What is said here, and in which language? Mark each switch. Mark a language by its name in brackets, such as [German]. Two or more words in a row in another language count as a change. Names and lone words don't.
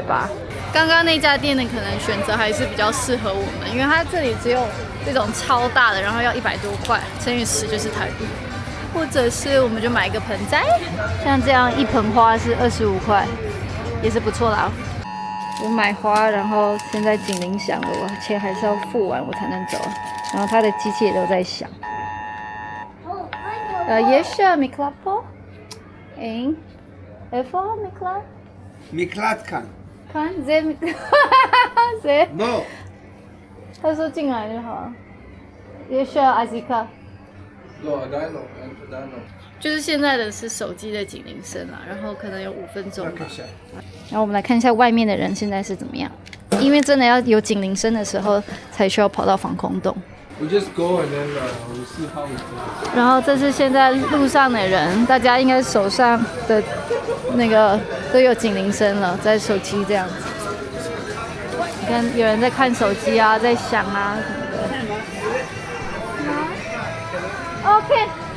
[Chinese] 刚刚那家店的可能选择还是比较适合我们，因为它这里只有这种超大的，然后要100多块，乘以10就是台币。或者是我们就买一个盆栽，像这样一盆花是25块，也是不错啦。我买花，然后现在警铃响了，我钱还是要付完我才能走，然后它的机器也都在响。 [Hebrew] יש מקלט פה? אין. איפה המקלט? מקלט כאן. כאן? זה זה? לא. [Chinese] 他说进来就好。 [Hebrew] יש אזיקה. לא, עדיין לא, עדיין לא. [Chinese] 就是现在的是手机的警铃声啦，然后可能有5分钟吧。然后我们来看一下外面的人现在是怎么样。因为真的要有警铃声的时候，才需要跑到防空洞。 [English] We just go and then we see how it goes. [Chinese] 然后这是现在路上的人，大家应该手上的那个都有警铃声了，在手机这样子。你看有人在看手机啊，在响啊什么的。OK。